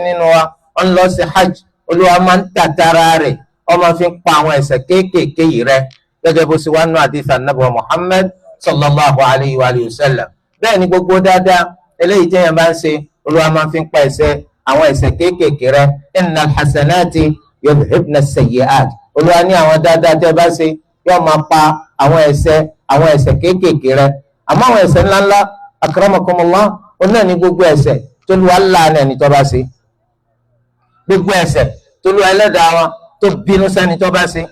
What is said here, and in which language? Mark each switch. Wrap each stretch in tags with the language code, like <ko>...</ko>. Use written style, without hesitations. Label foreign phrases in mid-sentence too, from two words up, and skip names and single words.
<yo>nínú wa ó ń lọ sí hajj Olúwa máa ń tàtàrà rẹ̀ ó máa fi ń pa àwọn ẹ̀ṣẹ̀ kéékèèké yìí rẹ́ gẹ́gẹ́ bó ṣe wá nínú àdìsí Ànábì Muhammad</yo> <ar>صلى الله عليه وسلم</ar> <yo>bẹ́ẹ̀ ni gbogbo dáadáa eléyìí tẹ́yàn bá ń ṣe Olúwa máa fi ń pa ẹ̀ṣẹ̀ àwọn ẹ̀ṣẹ̀ kéékèèké rẹ́</yo> <ar>إن الحسنات يذهبن السيئات</ar> <yo>Olúwa ní àwọn dáadáa tẹ́ bá ṣe yóò máa pa àwọn ẹ̀ṣẹ̀ kéékèèké rẹ. àmọ́ àwọn ẹ̀ṣẹ̀ ńláńlá akramakumullah náà ní gbogbo ẹ̀ṣẹ̀ tó lu aláàánú ẹni tó bá ṣe, gbogbo ẹ̀ṣẹ̀ tó lu ẹlẹ́dàá wọn tó bínú sẹ́ni tó bá ṣe.</yo>